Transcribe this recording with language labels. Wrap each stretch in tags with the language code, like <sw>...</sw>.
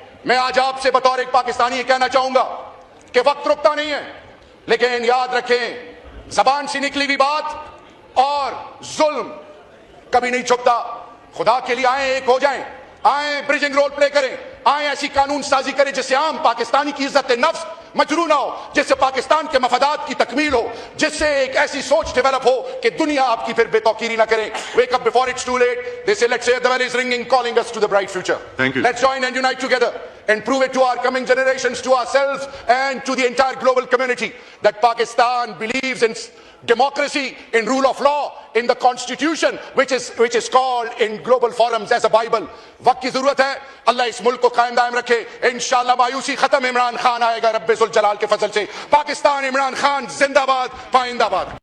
<ur>میں آج آپ سے بطور ایک پاکستانی یہ کہنا چاہوں گا کہ وقت رکتا نہیں ہے, لیکن یاد رکھیں زبان سے نکلی ہوئی بات اور ظلم کبھی نہیں چھپتا. خدا کے لیے آئیں, ایک ہو جائیں, آئیں برجنگ رول پلے کریں, آئیں ایسی قانون سازی کریں جس سے عام پاکستانی کی عزت نفس مجروح نہ ہو, جس سے پاکستان کے مفادات کی تکمیل ہو, جس سے ایک ایسی سوچ ڈیولپ ہو کہ دنیا آپ کی پھر بے توقیری نہ کرے.</ur> <en>Wake up before it's too late. They say let's say the bell is ringing calling us to the bright future. Thank you. Let's join and unite together and prove it to our coming generations, to ourselves and to the entire global community that Pakistan believes in democracy, in rule of law, in the constitution which is called in global forums as a Bible.</en> <ur>وقت کی ضرورت ہے. اللہ اس ملک کو قائم دائم رکھے. انشاءاللہ مایوسی ختم, عمران خان آئے گا رب ذوالجلال کے فضل سے. پاکستان عمران خان زندہ باد, پائندہ باد.</ur>